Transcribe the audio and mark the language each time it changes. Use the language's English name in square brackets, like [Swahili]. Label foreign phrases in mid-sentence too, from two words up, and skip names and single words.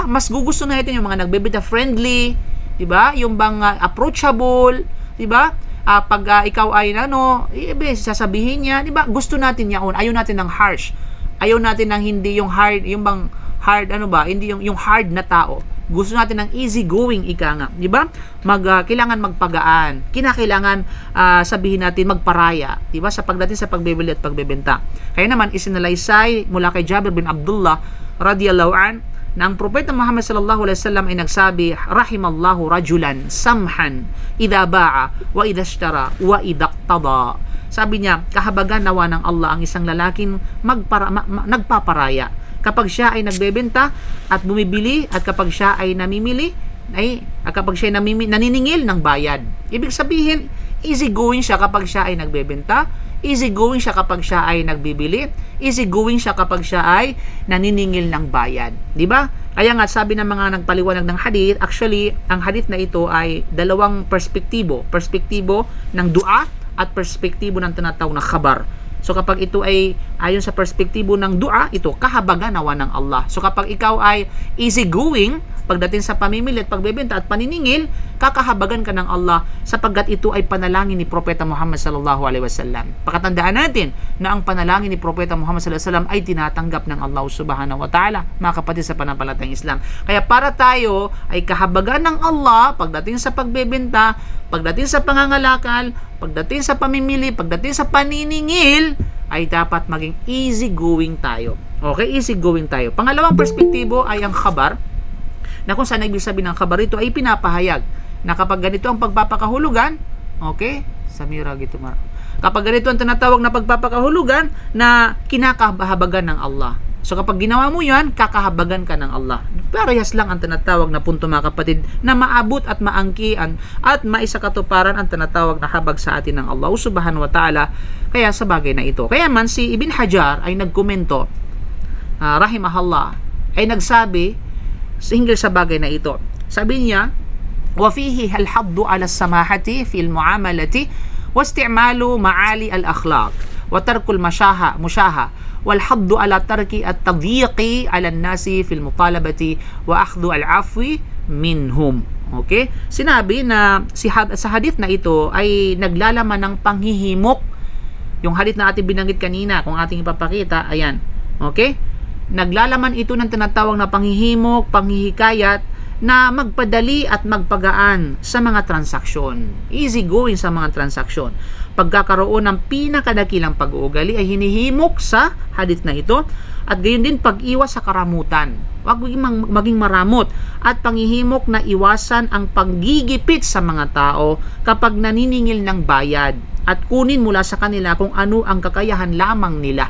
[Filipino] Mas gugusto natin yung mga nagbebenta friendly, 'di ba? Yung bang approachable, 'di ba? Pag ikaw ay sasabihin niya, 'di ba? Gusto natin 'yaon. Ayaw natin ng harsh. Ayaw natin ng hindi yung hard, yung bang hard hindi yung hard na tao. Gusto natin ng easy going ika nga, 'di ba? Kailangan magpagaan. Kinakailangan sabihin natin magparaya, 'di ba? Sa pagdating sa pagbebili at pagbebenta. Kaya naman isinalaysay mula kay Jabir bin Abdullah [Arabic] رضي الله عن [Filipino] na ang propeta Muhammad [Arabic] صلى الله عليه وسلم [Filipino] ay nagsabi, [Arabic] رحم الله رجلا سمحا إذا باع وإذا اشترى وإذا اقتضى. [Filipino] Sabi niya, kahabagan nawa ng Allah ang isang lalaking nagpaparaya kapag siya ay nagbebenta at bumibili, at kapag siya ay namimili, kapag siya ay naniningil ng bayad. Ibig sabihin, [English] easy going [Filipino] siya kapag siya ay nagbebenta, [English] easy going [Filipino] siya kapag siya ay nagbibili, [English] easy going [Filipino] siya kapag siya ay naniningil ng bayad. 'Di ba? Kaya nga sabi ng mga nagpaliwanag ng hadith, actually ang hadith na ito ay dalawang perspektibo ng dua at perspektibo ng tinatawag na khabar. So kapag ito ay ayon sa perspektibo ng dua, ito kahabagan nawa ng Allah. So kapag ikaw ay [English] easy going [Filipino] pagdating sa pamimili at pagbebenta at paniningil, kakahabagan ka ng Allah sapagkat ito ay panalangin ni Propeta Muhammad [Arabic] صلى الله عليه وسلم. [Filipino] Pakatandaan natin na ang panalangin ni Propeta Muhammad [Arabic] صلى الله عليه وسلم [Filipino] ay tinatanggap ng Allah [Arabic] سبحانه وتعالى, [Filipino] mga kapatid sa pananampalatayang Islam. Kaya para tayo ay kahabagan ng Allah pagdating sa pagbebenta, pagdating sa pangangalakal, pagdating sa pamimili, pagdating sa paniningil, ay dapat maging [English] easy going [Filipino] tayo. [English] Okay, easy going tayo. [Filipino] Pangalawang perspektibo ay ang khabar, na kung saan ibig sabihin ng khabar ito ay pinapahayag na kapag ganito ang pagpapakahulugan, okay, Samira gito kapag ganito ang tinatawag na pagpapakahulugan na kinakahabagan ng Allah. So kapag ginawa mo yan, kakahabagan ka ng Allah. Parehas lang ang tinatawag na punto mga kapatid, na maabot at maangkian at maisakatuparan ang tinatawag na habag sa atin ng Allah [Arabic] سبحانه وتعالى. [Filipino] Kaya sa bagay na ito, kaya man si Ibn Hajar ay nagkomento, rahimahullah, ay nagsabi hinggil sa bagay na ito. Sabi niya, [Arabic] وَفِيهِ الْحَضُّ عَلَى السَّمَاحَةِ فِي الْمُعَامَلَةِ وَاسْتِعْمَالُ مَعَالِي الْأَخْلَاقِ وَتَرْكُ الْمُشَاهَةِ وَالْحَضُّ عَلى تَرْكِ التَّضْيِيقِ عَلَى النَّاسِ فِي الْمُطَالَبَةِ وَأَخْذُ الْعَفْوِ مِنْهُمْ. [Filipino] Okay? Sinabi na sa hadith na ito ay naglalaman ng panghihimok. Yung hadith na ating binanggit kanina, kung ating ipapakita, ayan. Okay? Naglalaman ito ng tinatawag na panghihimok, panghihikayat na magpadali at magpagaan sa mga transaksyon. [English] Easy going [Filipino] sa mga transaksyon. Pagkakaroon ng pinakadakilang pag-uugali ay hinihimok sa hadith na ito, at gayon din pag-iwas sa karamutan. Huwag maging maramot, at panghihimok na iwasan ang panggigipit sa mga tao kapag naniningil ng bayad at kunin mula sa kanila kung ano ang kakayahan lamang nila.